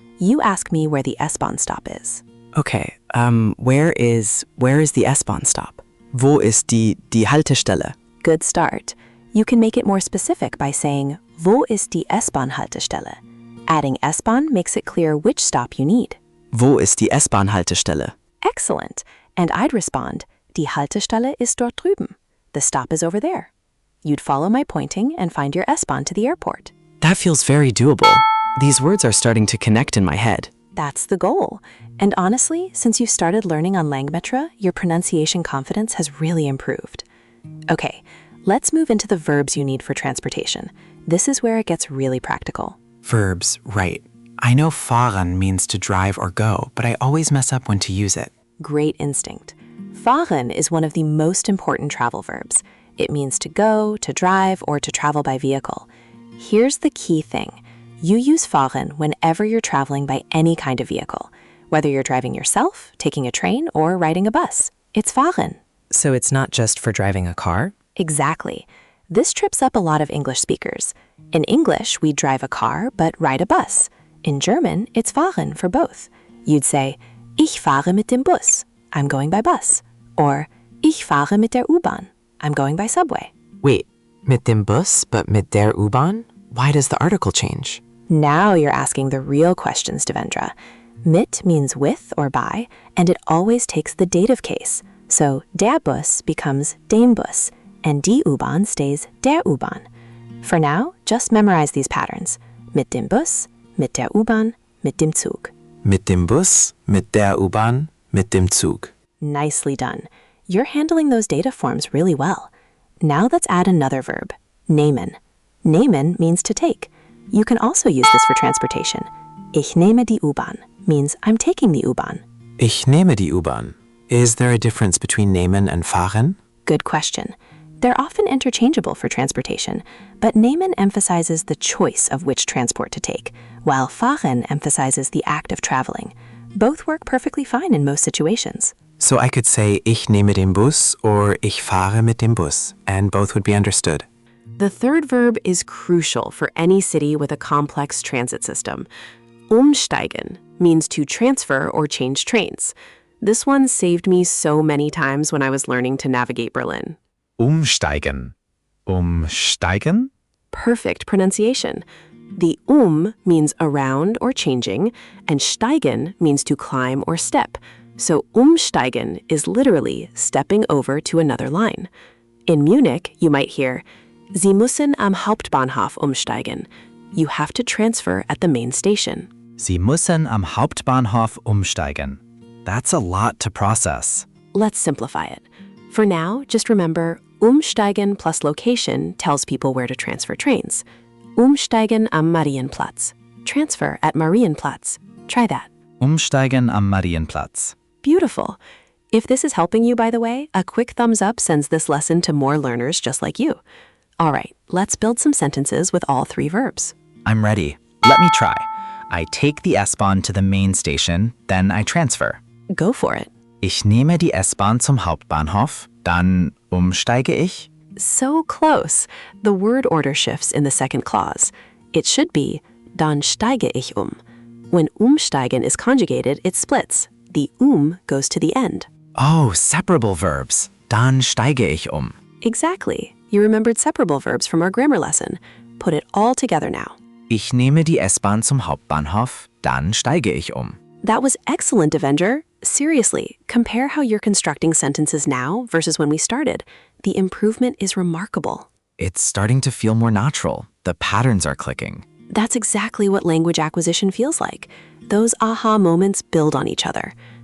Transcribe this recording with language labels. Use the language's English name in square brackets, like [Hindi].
[English] You ask me where the S-Bahn stop is. Okay, where is the S-Bahn stop? [German] Wo ist die Haltestelle? [English] Good start. You can make it more specific by saying, [German] Wo ist die S-Bahn Haltestelle? [English] Adding S-Bahn makes it clear which stop you need. [German] Wo ist die S-Bahn Haltestelle? [English] Excellent. And I'd respond, [German] Die Haltestelle ist dort drüben. [English] The stop is over there. You'd follow my pointing and find your S-Bahn to the airport. That feels very doable. These words are starting to connect in my head. That's the goal. And honestly, since you've started learning on Langmetra, your pronunciation confidence has really improved. Okay, let's move into the verbs you need for transportation. This is where it gets really practical. Verbs, right. I know fahren means to drive or go, but I always mess up when to use it. Great instinct. Fahren is one of the most important travel verbs. It means to go, to drive, or to travel by vehicle. Here's the key thing. You use fahren whenever you're traveling by any kind of vehicle, whether you're driving yourself, taking a train, or riding a bus. It's fahren. So it's not just for driving a car? Exactly. This trips up a lot of English speakers. In English, we drive a car but ride a bus. In German, it's fahren for both. You'd say, [German] Ich fahre mit dem Bus. [English] I'm going by bus. [German] Or, Ich fahre mit der U-Bahn. [English] I'm going by subway. [German] Wait, mit dem Bus, but mit der U-Bahn? [English] Why does the article change? Now you're asking the real questions, Devendra. Mit means with or by, and it always takes the dative case. So der Bus becomes dem Bus, and die U-Bahn stays der U-Bahn. For now, just memorize these patterns. [German] Mit dem Bus, mit der U-Bahn, mit dem Zug. Mit dem Bus, mit der U-Bahn, mit dem Zug. [English] Nicely done. You're handling those data forms really well. Now let's add another verb, nehmen. Nehmen means to take. You can also use this for transportation. [German] Ich nehme die U-Bahn [English] means I'm taking the U-Bahn. [German] Ich nehme die U-Bahn. [English] Is there a difference between nehmen and fahren? Good question. They're often interchangeable for transportation, but nehmen emphasizes the choice of which transport to take, while fahren emphasizes the act of traveling. Both work perfectly fine in most situations. So I could say [German] ich nehme den Bus [English] or [German] ich fahre mit dem Bus, [English] and both would be understood. The third verb is crucial for any city with a complex transit system. Umsteigen means to transfer or change trains. This one saved me so many times when I was learning to navigate Berlin. [German] Umsteigen. Umsteigen? [English] Perfect pronunciation. The means around or changing, and steigen means to climb or step. So umsteigen is literally stepping over to another line. In Munich, you might hear, [German] Sie müssen am Hauptbahnhof umsteigen. [English] You have to transfer at the main station. [German] Sie müssen am Hauptbahnhof umsteigen. [English] That's a lot to process. Let's simplify it. For now, just remember, umsteigen plus location tells people where to transfer trains. [German] Umsteigen am Marienplatz. [English] Transfer at Marienplatz. Try that. [German] Umsteigen am Marienplatz. [English] Beautiful. If this is helping you, by the way, a quick thumbs up sends this lesson to more learners just like you. All right, let's build some sentences with all three verbs. I'm ready. Let me try. I take the S-Bahn to the main station, then I transfer. Go for it. [German] Ich nehme die S-Bahn zum Hauptbahnhof, dann umsteige ich. [English] So close. The word order shifts in the second clause. It should be, [German] dann steige ich um. [English] When umsteigen is conjugated, it splits. The goes to the end. Oh, separable verbs. [German] Dann steige ich um. [English] Exactly. You remembered separable verbs from our grammar lesson. Put it all together now. [German] Ich nehme die S-Bahn zum Hauptbahnhof, dann steige ich um. [English] That was excellent, Avenger. Seriously, compare how you're constructing sentences now versus when we started. The improvement is remarkable. It's starting to feel more natural. The patterns are clicking. That's exactly what language acquisition feels like. Those aha moments build on each other.